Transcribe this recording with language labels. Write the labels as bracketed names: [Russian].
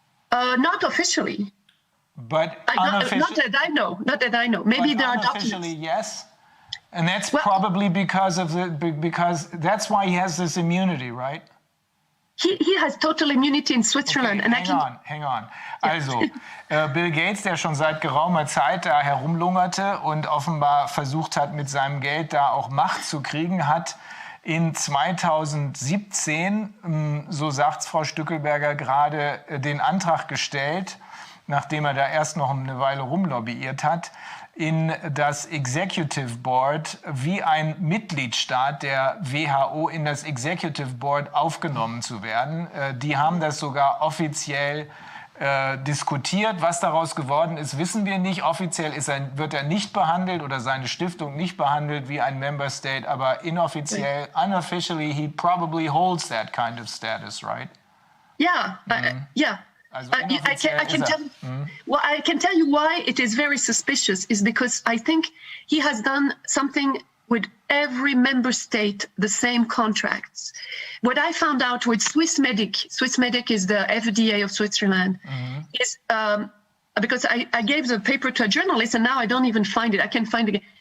[English] Not officially. But unofficially? Not that I know. Maybe there are documents. Unofficially, yes. And that's probably because that's why he has this immunity, right? he has total immunity in Switzerland. Okay, hang on. [German] Also, Bill Gates, der schon seit geraumer Zeit da herumlungerte und offenbar versucht hat, mit seinem Geld da auch Macht zu kriegen, hat in 2017, so sagt's Frau Stückelberger gerade, den Antrag gestellt, nachdem er da erst noch eine Weile rumlobbyiert hat, in das Executive Board wie ein Mitgliedstaat der WHO in das Executive Board aufgenommen zu werden. Die haben das sogar offiziell diskutiert. Was daraus geworden ist, wissen wir nicht. Offiziell wird er nicht behandelt oder seine Stiftung nicht behandelt wie ein Member State, aber inoffiziell, [English] unofficially, he probably holds that kind of status, right? Yeah, yeah. Also I can tell you why it is very suspicious is because I think he has done something with every member state, the same contracts. What I found out with Swissmedic is the FDA of Switzerland, is because I gave the paper to a journalist and now I don't even find it. I can't find it.